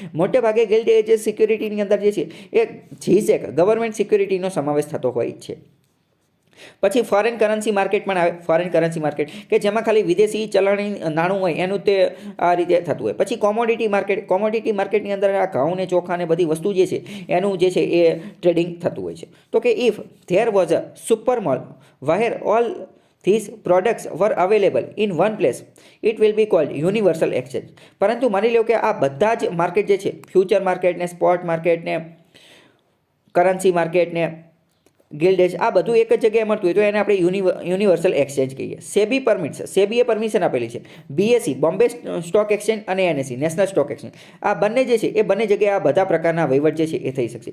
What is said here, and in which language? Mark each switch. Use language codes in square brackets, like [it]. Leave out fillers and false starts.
[gu] મોટે ભાગે ગિલ્ડ એજ સિક્યુરિટીની અંદર જે છે એ જીસેક ગવર્મેન્ટ સિક્યુરિટીનો સમાવેશ થતો હોય છે. પછી ફોરેન કરન્સી માર્કેટ પણ આવે. ફોરેન કરન્સી માર્કેટ કે જેમાં ખાલી વિદેશી ચલણી નાણું હોય એનું તે આ રીતે થતું હોય. પછી કોમોડિટી માર્કેટની અંદર આ ઘઉં ને ચોખા ને બધી વસ્તુ જે છે એનું જે છે એ ટ્રેડિંગ થતું હોય છે. તો કે [en] If there was a super mall where all these products were available in one place, it will be called universal exchange. [gu] પરંતુ માની લો કે આ બધા જ માર્કેટ જે છે, ફ્યુચર માર્કેટ ને સ્પોટ માર્કેટ ને કરન્સી માર્કેટ ને ગિલ્ડ એજ, આ બધું એક જ જગ્યાએ મળતું હોય તો એને આપણે યુનિવર્સલ એક્સચેન્જ કહીએ. સેબીએ પરમિશન આપેલી છે. બીએસઈ બોમ્બે સ્ટોક એક્સચેન્જ અને એનએસઈ નેશનલ સ્ટોક એક્સચેન્જ, આ બંને જે છે એ બંને જગ્યાએ આ બધા પ્રકારના વહીવટ જે છે એ થઈ શકશે.